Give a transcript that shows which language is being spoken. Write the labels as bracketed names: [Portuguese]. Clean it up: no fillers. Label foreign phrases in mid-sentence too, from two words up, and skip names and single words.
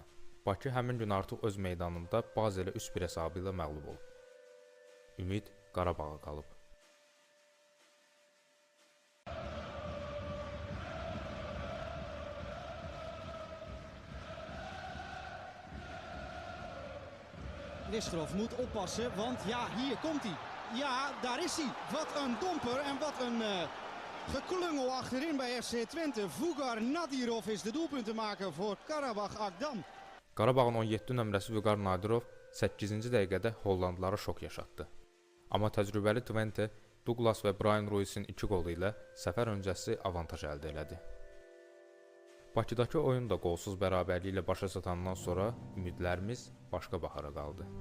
[Azerbaijani] Bakı həmin gün artıq öz meydanında Bazelə 3-1 hesabı ilə məğlub olub. Ümid Qarabağa qalıb. [Dutch] Listrov moet oppassen, want ja, hier komt hij. Ja, daar is hij. Wat een domper en wat een geklungel achterin bij FC Twente. Vugar Nadirov is de doelpuntenmaker voor Karabağ Agdam. [Azerbaijani] Qarabağın 17 nömrəsi Vugar Nadirov 8-ci dəqiqədə Hollandlılara şok yaşatdı. Amma təcrübəli Twente Douglas və Brian Ruiz'in 2 qolu ilə səfər öncəsi avantaj əldə elədi. Bakıdakı oyun da qolsuz bərabərliyi ilə başa çatandan sonra ümidlərimiz başqa bahara qaldı.